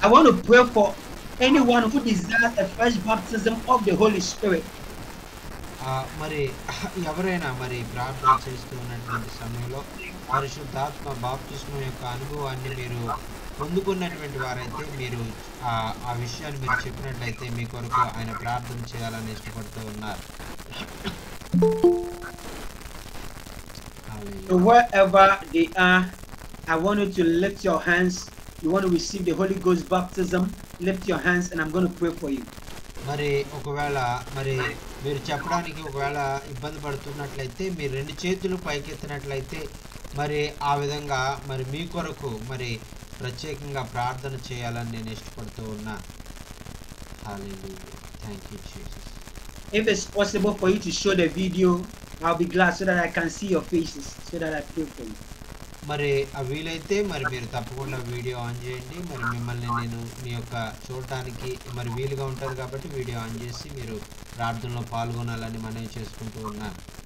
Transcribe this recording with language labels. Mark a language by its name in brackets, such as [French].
[English] I want to pray for anyone who desires a fresh baptism of the Holy Spirit. [Telugu] మరి ఎవరైనా మరి ప్రార్థన చేస్తూ ఉన్నటువంటి సమయంలో పరిశుద్ధాత్మ బాప్తిస్మం యొక్క అనుభవాన్ని మీరు పొందుకున్నటువంటి వారైతే మీరు ఆ విషయాన్ని మీరు చెప్పినట్లయితే మీ కొరకు ఆయన ప్రార్థన చేయాలని ఇష్టపడుతూ ఉన్నారు. [English] So wherever they are, I want you to lift your hands. You want to receive the Holy Ghost baptism, lift your hands and I'm going to pray for you. [Telugu] మరి ఒకవేళ మరి మీరు చెప్పడానికి ఒకవేళ ఇబ్బంది పడుతున్నట్లయితే మీరు రెండు చేతులు పైకెత్తినట్లయితే మరి ఆ విధంగా మరి మీ కొరకు మరి ప్రత్యేకంగా ప్రార్థన చేయాలని నేను ఇష్టపడుతూ ఉన్నా. [English] Hallelujah. Thank you Jesus. If it's possible for you to show the video, I'll be glad so that I can see your faces, so that I pray for you. [Telugu] మరి వీలైతే మరి మీరు తప్పకుండా వీడియో ఆన్ చేయండి. మరి మిమ్మల్ని నేను మీ యొక్క చూడటానికి మరి వీలుగా ఉంటుంది కాబట్టి వీడియో ఆన్ చేసి మీరు ప్రార్థనలో పాల్గొనాలని మనవి చేసుకుంటూ ఉన్నాను.